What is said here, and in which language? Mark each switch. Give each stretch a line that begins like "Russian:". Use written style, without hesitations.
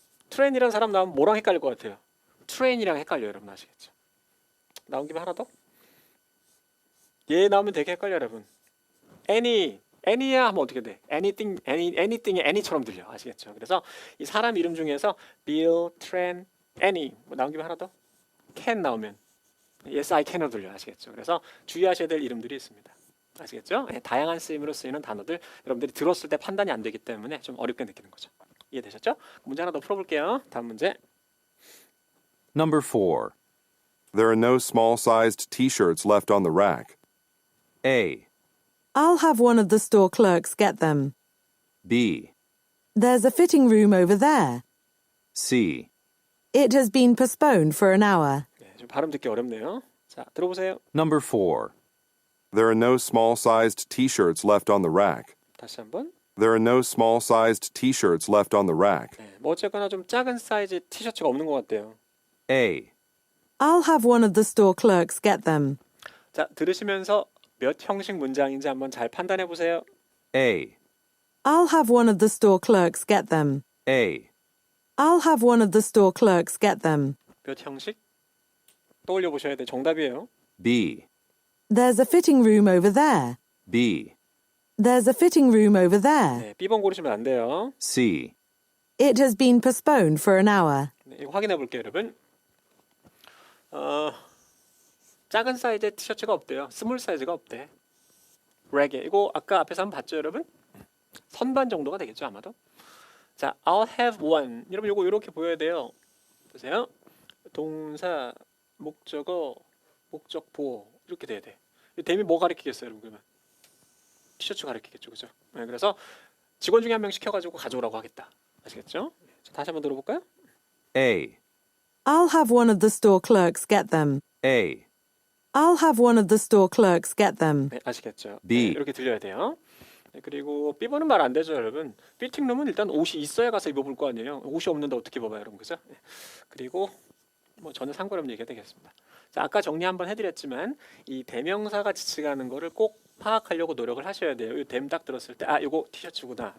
Korean: 트렌이라는 사람 나오면 뭐랑 헷갈릴 것 같아요? 트레인이랑 헷갈려요, 여러분. 아시겠죠? 나온 김에 하나 더? 얘 나오면 되게 헷갈려요, 여러분. any야 하면 어떻게 돼? anything이 any처럼 들려. 아시겠죠? 그래서 이 사람 이름 중에서 Bill, Tran, Annie 나온 김에 하나 더? can 나오면
English: yes, I can
Korean: 으로 들려. 아시겠죠? 그래서 주의하셔야 될 이름들이 있습니다. 아시겠죠? 다양한 쓰임으로 쓰이는 단어들 여러분들이 들었을 때 판단이 안 되기 때문에 좀 어렵게 느끼는 거죠. 이해되셨죠? 문제 하나 더 풀어볼게요. 다음 문제.
English: Number 4. There are no small-sized t-shirts left on the rack. A. I'll have one of the store clerks get them. B. There's a fitting room over there. C. It has been postponed for an hour.
Korean: 네, 좀 발음 듣기 어렵네요. 자, 들어보세요.
English: Number 4. There are no small-sized t-shirts left on the rack.
Korean: 다시 한번.
English: There are no small-sized t-shirts left on the rack.
Korean: 네, 뭐 어쨌거나 좀 작은 사이즈 티셔츠가 없는 것 같아요.
English: A. I'll have one of the store clerks get them.
Korean: 자, 들으시면서 몇 형식 문장인지 한번 잘 판단해 보세요.
English: A. I'll have one of the store clerks get them. A. I'll have one of the store clerks get them.
Korean: 몇 형식? 떠올려 보셔야 돼. 정답이에요.
English: B. There's a fitting room over there. B. There's a fitting room over there.
Korean: 네, B번 고르시면 안 돼요.
English: C. It has been postponed for an hour.
Korean: 네, 이거 확인해 볼게요, 여러분. 작은 사이즈의 티셔츠가 없대요. 스몰 사이즈가 없대. 레게. 이거 아까 앞에서 한번 봤죠, 여러분? 선반 정도가 되겠죠, 아마도.
English: 자, I'll have one.
Korean: 여러분 이거 이렇게 보여야 돼요. 보세요. 동사, 목적어, 목적보 이렇게 돼야 돼. 이 댐이 뭐 가리키겠어요, 여러분? 그러면 티셔츠 가리키겠죠, 그죠? 네, 그래서 직원 중에 한 명 시켜가지고 가져오라고 하겠다. 아시겠죠? 자, 다시 한번 들어볼까요?
English: A. I'll have one of the store clerks get them. A. I'll have one of the store clerks get them.
Korean: 네, 아시겠죠?
English: B.
Korean: 네, 이렇게 들려야 돼요. 네, 그리고 B번은 말 안 되죠, 여러분. 피팅룸은 일단 옷이 있어야 가서 입어볼 거 아니에요. 옷이 없는데 어떻게 입어봐요, 여러분, 그죠? 네. 그리고 뭐 전혀 상관없는 얘기가 되겠습니다. 자, 아까 정리 한번 해드렸지만 이 대명사가 지칭하는 거를 꼭 파악하려고 노력을 하셔야 돼요. 이 댐 딱 들었을 때, 아, 이거 티셔츠구나.